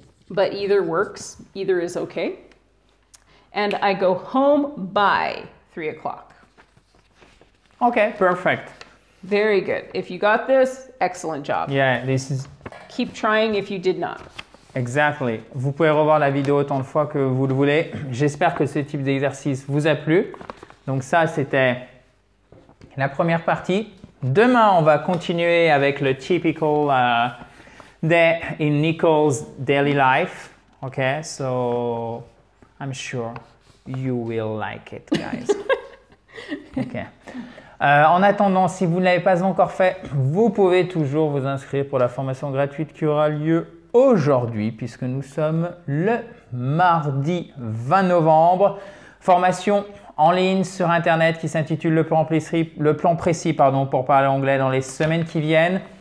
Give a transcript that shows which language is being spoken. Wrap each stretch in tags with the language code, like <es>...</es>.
<en>But either works, either is okay. And I go home by 3 o'clock. Okay, perfect. Very good. If you got this, excellent job. Yeah, this is... Keep trying if you did not. Exactly.</en> <fr>Vous pouvez revoir la vidéo autant de fois que vous le voulez. J'espère que ce type d'exercice vous a plu. Donc ça, c'était la première partie. Demain, on va continuer avec le</fr> <en>typical day in Nicole's daily life. Okay, so I'm sure you will like it, guys. Okay.</en> <fr>En attendant, si vous ne l'avez pas encore fait, vous pouvez toujours vous inscrire pour la formation gratuite qui aura lieu aujourd'hui, puisque nous sommes le mardi 20 novembre. Formation en ligne sur Internet qui s'intitule le plan précis pour parler anglais dans les semaines qui viennent.</fr>